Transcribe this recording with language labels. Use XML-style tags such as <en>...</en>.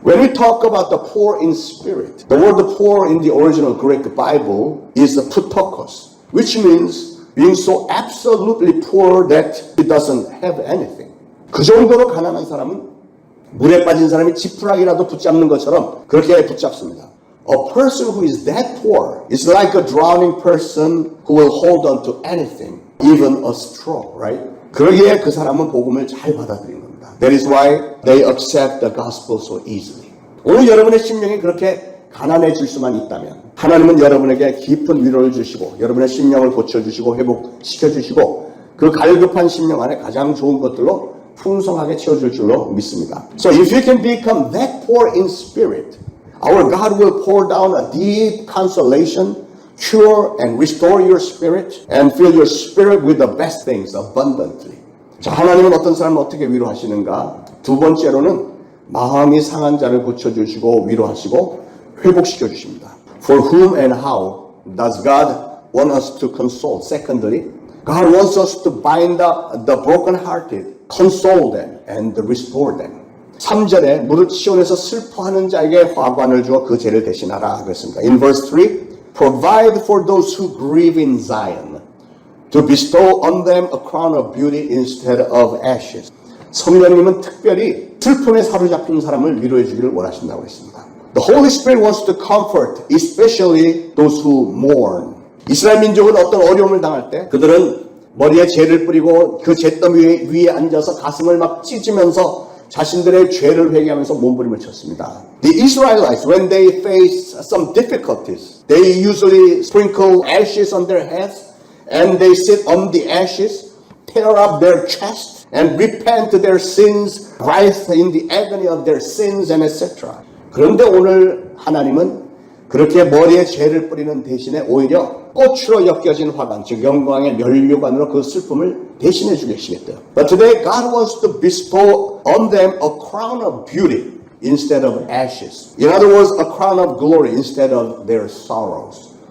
<en>When we talk about the poor in spirit, the word poor in the original Greek Bible is ptochos, which means being so absolutely poor that he doesn't have anything.</en> <ko>그 정도로 가난한 사람은 물에 빠진 사람이 지푸라기라도 붙잡는 것처럼 그렇게 붙잡습니다.</ko> <en>A person who is that poor is like a drowning person who will hold on to anything, even a straw, right?</en> <ko>그러기에 그 사람은 복음을 잘 받아들인 겁니다.</ko> <en>That is why they accept the gospel so easily.</en> <ko>오늘 여러분의 심령이 그렇게 가난해질 수만 있다면 하나님은 여러분에게 깊은 위로를 주시고 여러분의 심령을 고쳐주시고 회복시켜주시고 그 갈급한 심령 안에 가장 좋은 것들로 풍성하게 채워줄 줄로 믿습니다.</ko> <en>So if you can become that poor in spirit, our God will pour down a deep consolation, cure and restore your spirit and fill your spirit with the best things abundantly.</en> <ko>자, 하나님은 어떤 사람을 어떻게 위로하시는가? 두 번째로는 마음이 상한 자를 고쳐주시고 위로하시고 회복시켜 주십니다.</ko> <en>For whom and how does God want us to console? Secondly, God wants us to bind up the brokenhearted, console them, and restore them.</en> <ko>3절에 무릇 시온에서 슬퍼하는 자에게 화관을 주어 그 죄를 대신하라 그랬습니다.</ko> <en>In verse 3, provide for those who grieve in Zion, to bestow on them a crown of beauty instead of ashes.</en> <ko>성령님은 특별히 슬픔에 사로잡힌 사람을 위로해 주기를 원하신다고 했습니다.</ko> <en>The Holy Spirit wants to comfort, especially those who mourn.</en> <ko>이스라엘 민족은 어떤 어려움을 당할 때 그들은 머리에 죄를 뿌리고 그 잿더미 위에 앉아서 가슴을 막 찢으면서 자신들의 죄를 회개하면서 몸부림을 쳤습니다.</ko> <en>The Israelites, when they face some difficulties, they usually sprinkle ashes on their heads and they sit on the ashes, tear up their chest and repent their sins, writhe in the agony of their sins and etc.</en> <ko>그런데 오늘 하나님은 그렇게 머리에 죄를 뿌리는 대신에 오히려 꽃으로 엮여진 화관, 즉 영광의 면류관으로 그 슬픔을 대신해 주시겠대요.</ko> <en>But today God wants to bestow on them a crown of beauty instead of ashes. In other words, a crown of glory instead of their sorrows.</en>